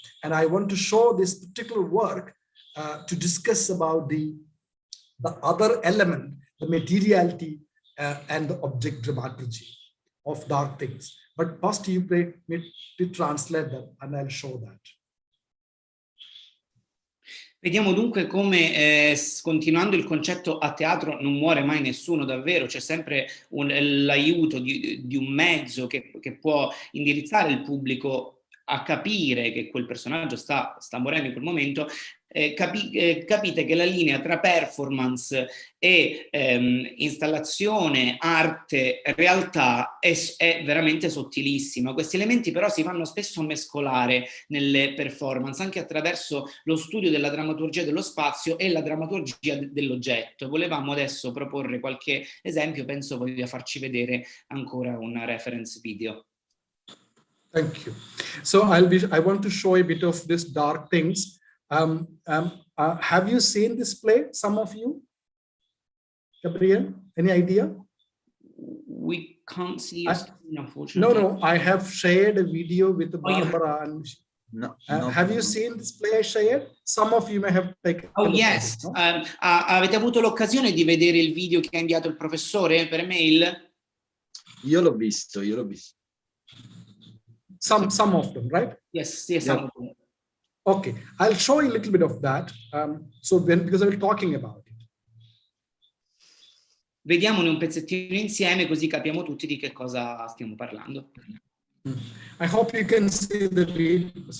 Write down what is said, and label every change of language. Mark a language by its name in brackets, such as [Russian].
[English] And I want to show this particular work to discuss about the other element, the materiality and the object dramaturgy of Dark Things. But first you play me to translate that, and I'll show that. [Italian] Vediamo dunque come, continuando il concetto a teatro, non muore mai nessuno davvero, c'è sempre l'aiuto di un mezzo che può indirizzare il pubblico a capire che quel personaggio sta morendo in quel momento. Capite che la linea tra performance e installazione, arte, realtà è veramente sottilissima. Questi elementi però si vanno spesso a mescolare nelle performance, anche attraverso lo studio della drammaturgia dello spazio e la drammaturgia dell'oggetto. Volevamo adesso proporre qualche esempio, penso voglia farci vedere ancora una reference video. [English] Thank you. So I want to show a bit of this Dark Things. Have you seen this play, some of you? Gabriel, any idea? We can't see your screen, unfortunately. No, I have shared a video with Barbara. And no, have you seen this play I shared? Some of you may have taken. Oh yes, no? [Italian] Avete avuto l'occasione di vedere il video che ha inviato il professore per mail? Io l'ho visto. [English] Some of them, right? Yes, some of them. Okay, I'll show you a little bit of that. Because I will talking about it. [Italian] Vediamone un pezzettino insieme così capiamo tutti di che cosa stiamo parlando. [English] I hope you can see the video.